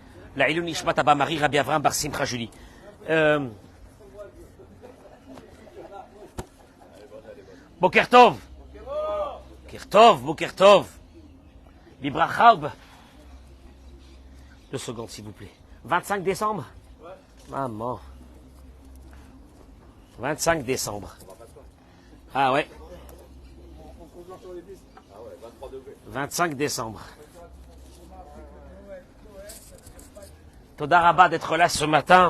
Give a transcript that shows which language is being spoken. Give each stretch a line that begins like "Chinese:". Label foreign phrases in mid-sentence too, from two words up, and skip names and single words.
Hebrew: לעילוי נשמת אבא Marie Rabbi Avram Bar Simcha Julie. בוקר טוב. בוקר טוב, בוקר טוב. בברכה.
French: 2 secondes, s'il vous plaît. 25 décembre? Maman. 25 décembre. Ah ouais. 25 décembre.
Hebrew: תודה רבה
French: d'être là ce matin.